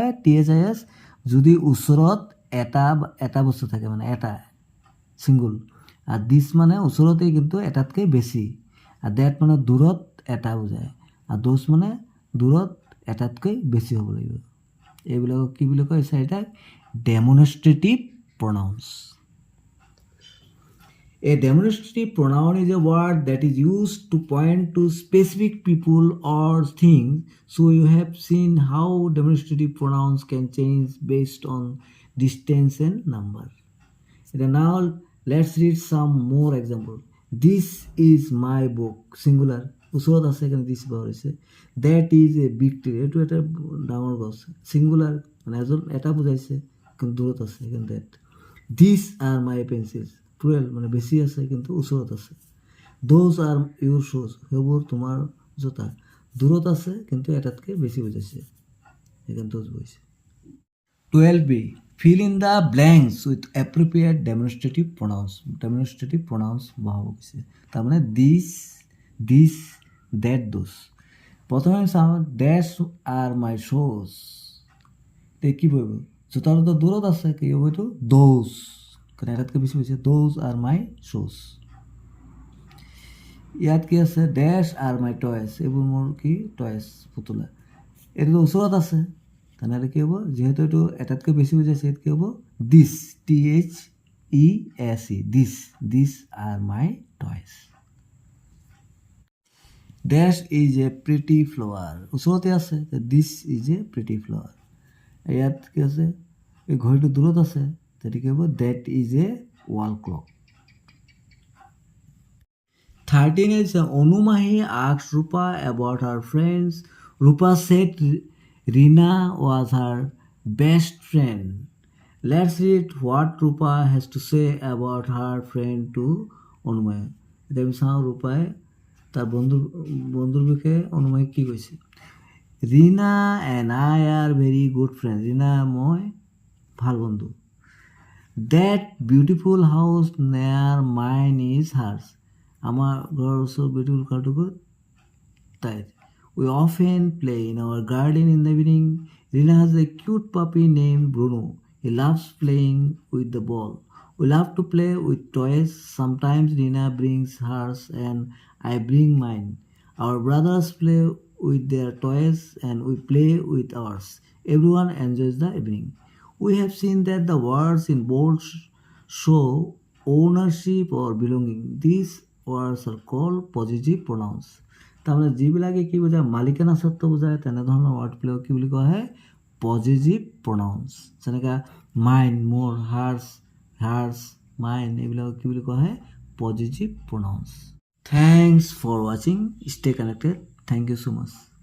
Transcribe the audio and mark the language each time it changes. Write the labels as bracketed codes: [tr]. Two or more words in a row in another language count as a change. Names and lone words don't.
[as] THIS যদি ওচৰত এটা বস্তু থাকে, মানে এটা ছিংগুল। আৰু দিছ মানে ওচৰতেই কিন্তু এটাতকৈ বেছি। আৰু ডেট মানে দূৰত এটা বুজায়। আৰু দোজ মানে দূৰত এটাতকৈ বেছি হ'ব লাগিব। এইবিলাকক কি বুলি কয়? চাৰিটাক [en] demonstrative pronouns. A demonstrative pronoun is a word that is used to point to specific people or things. So you have seen how demonstrative pronouns can change based on distance and number. Now let's read some more examples. This is my book, singular. [as] ওচৰত আছে কাৰণে দিছ ব্যৱহাৰ হৈছে। [en] That is a big tree, [as] এইটো এটা ডাঙৰ গছ, singular মানে এটা বুজাইছে কিন্তু দূৰত আছে সেইকাৰণে that. [en] These are my pencils, [as] plural মানে বেছি আছে কিন্তু ওচৰত আছে। [en] Those are your shoes, [as] সেইবোৰ তোমাৰ জোতা, দূৰত আছে কিন্তু এটাতকৈ বেছি বুজাইছে সেইকাৰণে those বুজাইছে। [en] 12b, fill in the blanks with appropriate demonstrative pronouns. Demonstrative pronouns [as] বহাব গৈছে, তাৰমানে [en] this that those। [as] প্ৰথমে চাওঁ, [en] these are my shoes, [as] তে কি বহিব? জোতা দুটা দূৰত আছে, কি হ'ব এইটো? দোজ, কাৰণ এটাতকৈ বেছি হৈছে। [en] those are my shoes. [as] ইয়াত কি আছে? [en] these are my toys, [as] এইবোৰ মোৰ কি? টয়ছ, পুতলা। এইটোতো ওচৰত আছে, তেনেহ'লে কি হ'ব? যিহেতু এইটো এটাতকৈ বেছি বুজাইছে, ইয়াত কি হ'ব? [en] this, THESE, this are my toys. this is a pretty flower, [as] ওচৰতে আছে, [en] this is a pretty flower. [as] ইয়াত কি আছে? এই ঘড়ীটো দূৰত আছে, তেতিয়া কি হ'ব? [en] that is a wall clock. 13 is Onumahi asked Rupa about her friends. Rupa said Rina was her best friend. Let's read what Rupa has to say about her friend to Onumahi. [as] এতিয়া আমি চাওঁ ৰূপাই তাৰ বন্ধুৰ বিষয়ে অনুমাহিক কি কৈছে। [en] Rina and I are very good friend, [as] ৰীনা মই ভাল বন্ধু। [en] that beautiful house near mine is hers, [as] আমাৰ ঘৰৰ ওচৰত বিউটিফুল ঘৰটো ক'ত? তাইৰ। [en] we often play in our garden in the evening. Rina has a cute puppy name Bruno, he loves playing with the ball. We love to play with toys. Sometimes Rina brings hers and I bring mine. Our brothers play with their toys and we play with ours. Everyone enjoys the evening. We have seen that the words in bold show ownership or belonging. These words are called possessive pronouns. [as] তাৰমানে যিবিলাকে কি বুজায়? মালিকানা স্বত্ব বুজায়, তেনেধৰণৰ ৱাৰ্ডবিলাক কি বুলি কোৱা হয়? [en] positive pronouns. [as] যেনেকৈ মাইন, মোৰ, হাৰ্ছ, মাইন, এইবিলাক কি বুলি কোৱা হয়? [en] positive pronouns. thanks for watching, stay connected, thank you so much।